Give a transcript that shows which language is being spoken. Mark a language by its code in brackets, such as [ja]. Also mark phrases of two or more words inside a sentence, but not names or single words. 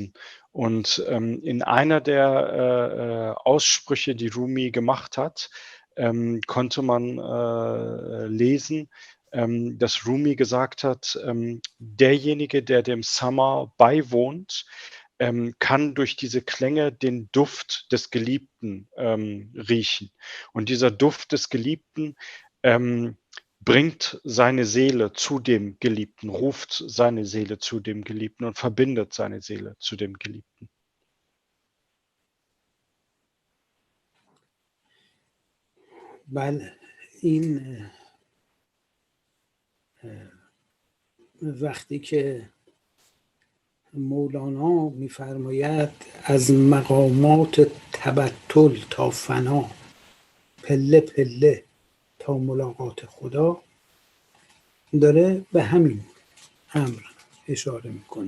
[de] Und in einer der Aussprüche, die Rumi gemacht hat, konnte man lesen, dass Rumi gesagt hat, derjenige, der dem Summer beiwohnt, kann durch diese Klänge den Duft des Geliebten riechen. Und dieser Duft des Geliebten bringt seine Seele zu dem Geliebten, ruft seine Seele zu dem Geliebten und verbindet seine Seele zu dem Geliebten. [fa] بله این وقتی که مولانا میفرماید از مقامات تبتل تا فنا پله پله تا ملاقات خدا، داره به همین امر اشاره میکنه.